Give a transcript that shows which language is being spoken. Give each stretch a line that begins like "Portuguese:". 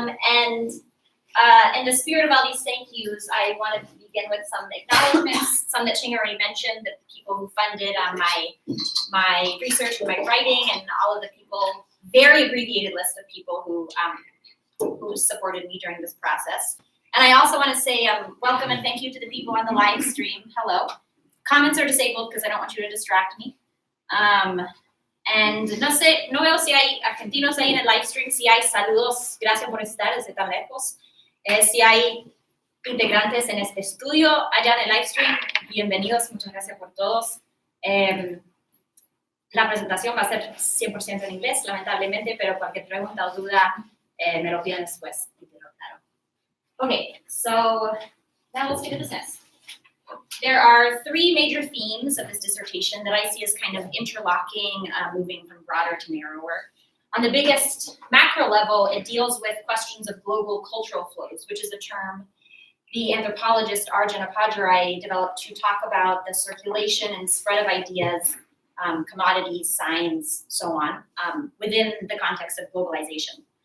English: And in the spirit of all these thank yous, I wanted to begin with some acknowledgments, some that Ching already mentioned, the people who funded my research and my writing, and all of the people, very abbreviated list of people who supported me during this process. And I also want to say welcome and thank you to the people on the live stream. Hello. Comments are disabled because I don't want you to distract me.
Spanish: And no veo si hay argentinos ahí en el live stream, si hay saludos, gracias por estar desde tan lejos. Si hay integrantes en este estudio allá en el live stream, bienvenidos, muchas gracias por todos. La presentación va a ser 100% en inglés, lamentablemente, pero cualquier pregunta o duda me lo piden después.
English: Okay, so now let's get to business. There are three major themes of this dissertation that I see as kind of interlocking, moving from broader to narrower. On the biggest macro level, it deals with questions of global cultural flows, which is a term the anthropologist Arjun Appadurai developed to talk about the circulation and spread of ideas, commodities, science, so on, within the context of globalization.